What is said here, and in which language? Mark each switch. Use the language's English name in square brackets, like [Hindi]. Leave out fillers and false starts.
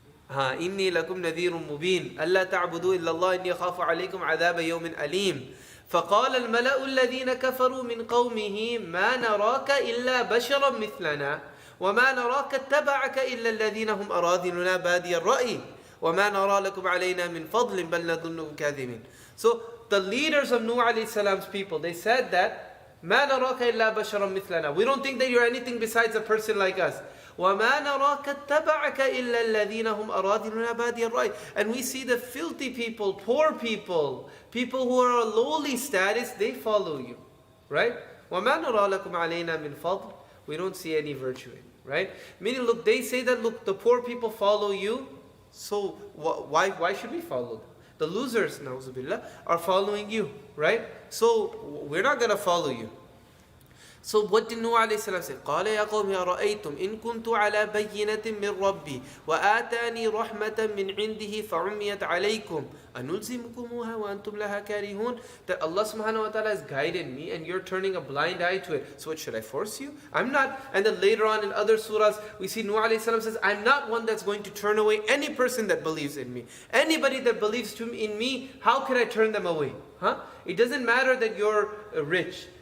[Arabic] إني لكم نذير مبين ألا تعبدوا إلا الله إني أخاف عليكم عذاب يوم أليم فقال الملأ الذين كفروا من قومه ما نراك إلا بشرا مثلنا وما نراك اتبعك إلا الذين هم أراذلنا بادي الرأي وما نرى لكم علينا من فضل بل نظنكم كاذبين. [English] So the leaders of Nuh alayhi salam's people, they said that [Arabic] ما نراك إلا بشرا مثلنا. [English] We don't think that you're anything besides a person like us. [Arabic] وَمَا نَرَاكَ اتَّبَعَكَ إِلَّا الَّذِينَ هُمْ أَرَاذِلُنَا بَادِيَ الرَّأْيِ. [English] And we see the filthy people, poor people, people who are a lowly status, they follow you. [Arabic] Right? وَمَا نَرَى لَكُمْ عَلَيْنَا مِنْ فَضْلٍ. [English] We don't see any virtue in it. Right? Meaning, look, they say that, look, the poor people follow you, so why should we follow them? The losers, na'uzubillah, are following you, right? So we're not going to follow you. So what did Nuh alayhi salam say? [Arabic] قال يا قوم أرأيتم إن كنت على بينة من ربي وآتاني رحمة من عنده فعميت عليكم أنلزمكموها وأنتم لها كارهون. [English] That Allah subhanahu wa ta'ala has guided me and you're turning a blind eye to it. So what, should I force you? I'm not. And then later on in other surahs, we see Nuh alayhi salam says, I'm not one that's going to turn away any person that believes in me. Anybody that believes in me, how can I turn them away? It doesn't matter that you're rich.